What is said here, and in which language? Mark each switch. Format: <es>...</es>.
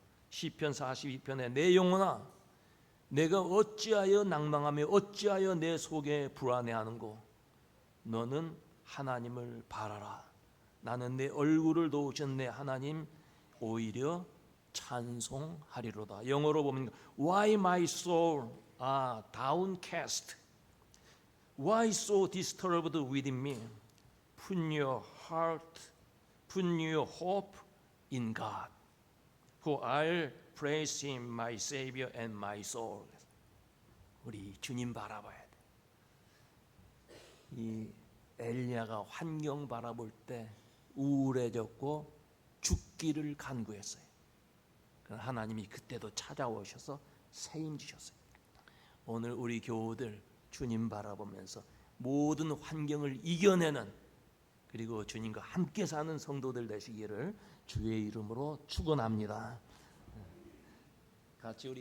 <ko>시편 42편에 내 영혼아 내가 어찌하여 낭망하며 어찌하여 내 속에 불안해하는고 너는 하나님을 바라라. 나는 내 얼굴을 도우신 내 하나님 오히려 찬송하리로다. 영어로 보면</ko> <en>Why my soul are downcast? Why so disturbed within me? Put your heart, put your hope in God. For I'll praise Him, my Savior and my soul.</en> <ko>우리 주님 바라봐야 돼. 이 엘리야가 환경 바라볼 때 우울해졌고 죽기를 간구했어요. 하나님이 그때도 찾아오셔서 세임 주셨어요. 오늘 우리 교우들 주님 바라보면서 모든 환경을 이겨내는 그리고 주님과 함께 사는 성도들 되시기를 주의 이름으로 축원합니다. 같이 우리</ko>